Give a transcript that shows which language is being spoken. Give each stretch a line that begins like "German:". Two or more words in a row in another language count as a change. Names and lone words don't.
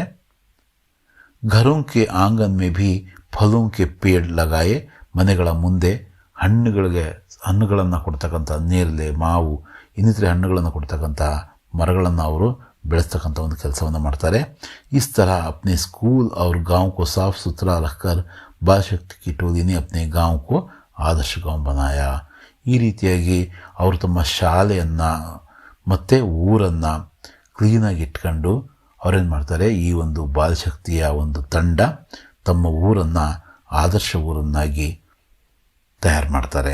Hindi: घरों के आंगन में भी फलों के पेड़ लगाए,
Kannada: ಮನೆಗಳ ಮುಂದೆ ಹಣ್ಣುಗಳನ್ನು ಕೊಡ್ತಕ್ಕಂಥ ನೇರಳೆ, ಮಾವು, ಇನ್ನಿತರೆ ಹಣ್ಣುಗಳನ್ನು ಕೊಡ್ತಕ್ಕಂಥ ಮರಗಳನ್ನು ಅವರು ಬೆಳೆಸ್ತಕ್ಕಂಥ ಒಂದು ಕೆಲಸವನ್ನು ಮಾಡ್ತಾರೆ.
Hindi: इस तरह अपने स्कूल और गांव को साफ सुथरा रखकर बाल शक्ति की टोली ने अपने गांव को आदर्श गांव बनाया.
Kannada: ಈ ರೀತಿಯಾಗಿ ಅವರು ತಮ್ಮ ಶಾಲೆಯನ್ನು ಮತ್ತು ಊರನ್ನು ಕ್ಲೀನಾಗಿ ಇಟ್ಕೊಂಡು ಅವರೇನು ಮಾಡ್ತಾರೆ, ಈ ಒಂದು ಬಾಲಶಕ್ತಿಯ ಒಂದು ತಂಡ ತಮ್ಮ ಊರನ್ನು ಆದರ್ಶ ಊರನ್ನಾಗಿ ತಯಾರು ಮಾಡ್ತಾರೆ.